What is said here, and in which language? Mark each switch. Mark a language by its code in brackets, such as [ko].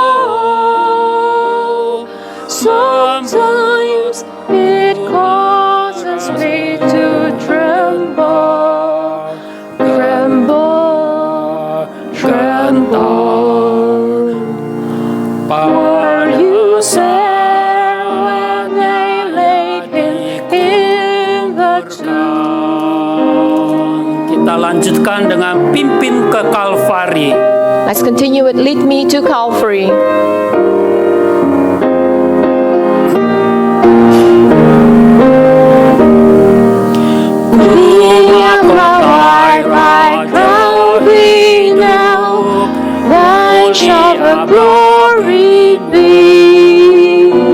[en] Oh, sometimes it causes me to tremble, tremble, tremble. Were you there when they laid him in the tomb? [id] Kita lanjutkan dengan pimpin ke Kalvari. [en] Let's continue with Lead Me to Calvary. Being applied by Calvary now, thine shall the glory be.